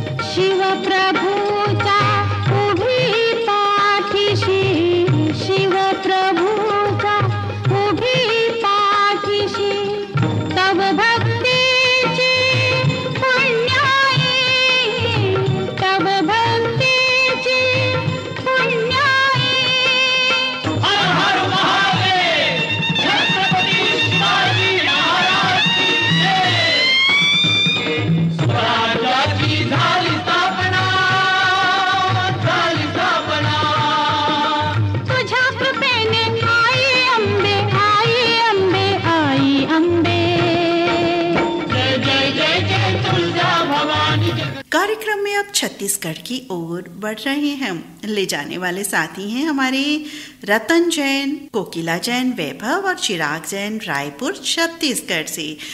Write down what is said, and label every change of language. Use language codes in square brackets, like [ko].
[mr] शिवप्रभूचा उभी पाठीशी, शिवप्रभूचा उभी पाठीशी, तव भक्तीची पुण्याई, तव भक्तीची पुण्याई। [hi] हर हर महादेव, छत्रपती शिवाजी महाराज की जय। [mr] स्वराज्याची झाली स्थापना, झाली स्थापना। तुझ्या कृपेने आई अंबे, आई अंबे, आई अंबे। जय जय जय जय तुलजा भवानी जगत। [hi] कार्यक्रम में अब छत्तीसगढ़ की ओर बढ़ रहे हैं। ले जाने वाले साथी हैं हमारे रतन जैन, कोकिला जैन वैभव और चिराग जैन रायपुर छत्तीसगढ़ से।